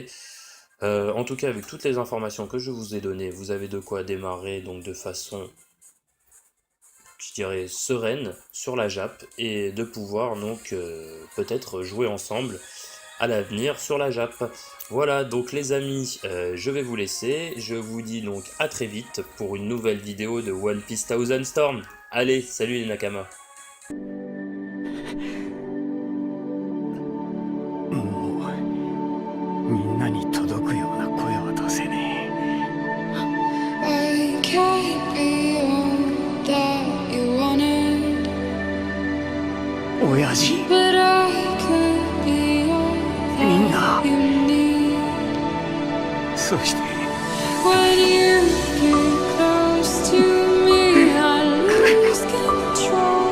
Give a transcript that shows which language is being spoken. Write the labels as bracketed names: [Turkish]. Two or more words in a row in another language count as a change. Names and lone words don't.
[French] En tout cas, avec toutes les informations que je vous ai données, vous avez de quoi démarrer donc de façon, je dirais, sereine sur la JAP, et de pouvoir donc peut-être jouer ensemble à l'avenir sur la JAP. Voilà, donc les amis, je vais vous laisser. Je vous dis donc à très vite pour une nouvelle vidéo de One Piece Thousand Storm. Allez, salut les Nakama. [Japanese] みんなに届くような声は出せね [English] I can't be all that you wanted, [Japanese] え親父 [English] but I could be all [Japanese] みんな [English] that you need. [Japanese] そして [English] When you get close to me, I lose control.